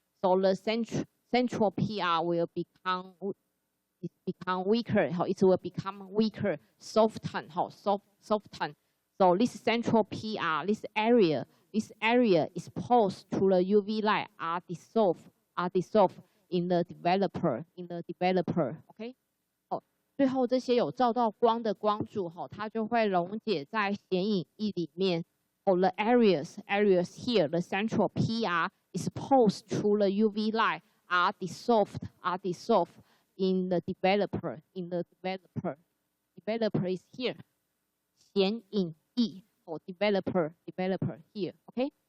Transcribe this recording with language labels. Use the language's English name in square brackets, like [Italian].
[English] So the central PR will become weaker. It will become weaker, soften. So this central PR, this area exposed to the UV light are dissolved in the developer. [Chinese] OK， 最后这些有照到光的光柱它就会溶解在显影液里面。 [English] The areas here, the central PR exposed to the UV light are dissolved in the developer. Developer is here. 显影液 or developer here. Okay.